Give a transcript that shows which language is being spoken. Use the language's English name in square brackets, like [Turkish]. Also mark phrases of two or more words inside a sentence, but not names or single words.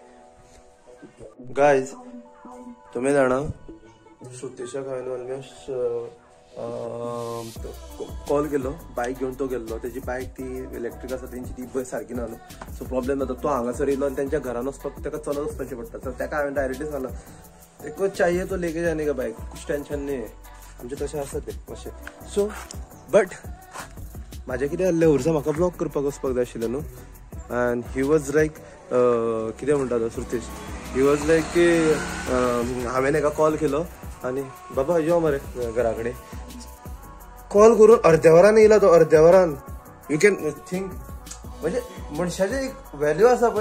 [Konkani] गायज तुमी जाणा श्रुतेशाक हांवें [English] almost call [Konkani] केलो बायक घेवन तो गेल्लो तेजी बायक ती इलेक्ट्रीक आसा तेंची ती बस सारकी ना न्हू [English] so problem [Konkani] जाता तो हांगासर येयलो आनी तेंच्या घरान वचपाक ताका चलत वचपाचें पडटा सो ताका हांवें डायरेक्टली सांगलां एकच [Hindi] चाहिए तो लेके जाने का [Konkani] बायक कुछ टेंशन नाही आमचें तशें आसा तें मातशें [English] so but [Konkani] म्हाजें कितें जाल्लें उर्सा म्हाका ब्लॉग करपाक वचपाक जाय आशिल्लें न्हू [English] and he was like [Konkani] कितें म्हणटा तो श्रुतेश [English] he was like [Konkani] की हांवें एका कॉल केलो आनी बाबा यो मरे घरा कडेन कॉल करून अर्ध्या वरान येयला तो अर्ध्या वरान [English] you can think [Konkani] म्हणजे मनशाचें एक व्हॅल्यू आसा पळय